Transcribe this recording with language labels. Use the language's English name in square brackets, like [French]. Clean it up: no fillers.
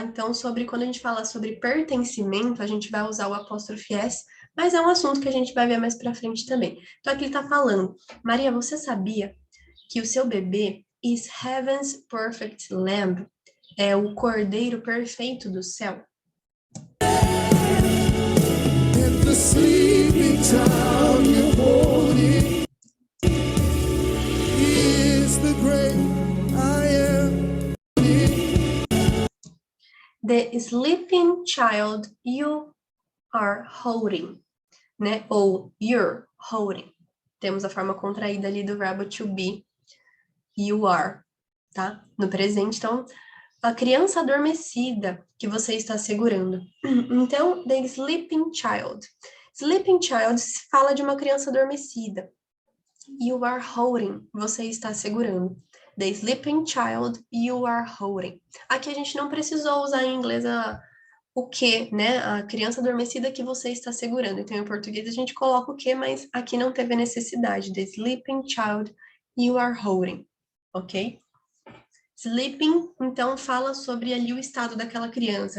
[Portuguese] Então, quando a gente fala sobre pertencimento, a gente vai usar o apóstrofe S, mas é um assunto que a gente vai ver mais pra frente também. Então, aqui ele tá falando, Maria, você sabia que o seu bebê [English] is heaven's perfect lamb? [Portuguese] É o cordeiro perfeito do céu? [English] And the sleeping child you holding is the great I am. The sleeping child you are holding, né? [Portuguese] Ou [English] you're holding. [Portuguese] Temos a forma contraída ali do verbo to be, [English] you are, [Portuguese] tá? No presente, então, a criança adormecida que você está segurando. Então, [English] the sleeping child. Sleeping child [Portuguese] se fala de uma criança adormecida. [English] You are holding, [Portuguese] você está segurando. [English] The sleeping child you are holding. [Portuguese] Aqui a gente não precisou usar em inglês o que, né? A criança adormecida que você está segurando. Então, em português a gente coloca o que, mas aqui não teve necessidade. [English] The sleeping child you are holding. [Portuguese] Ok? Sleeping, então, fala sobre ali o estado daquela criança.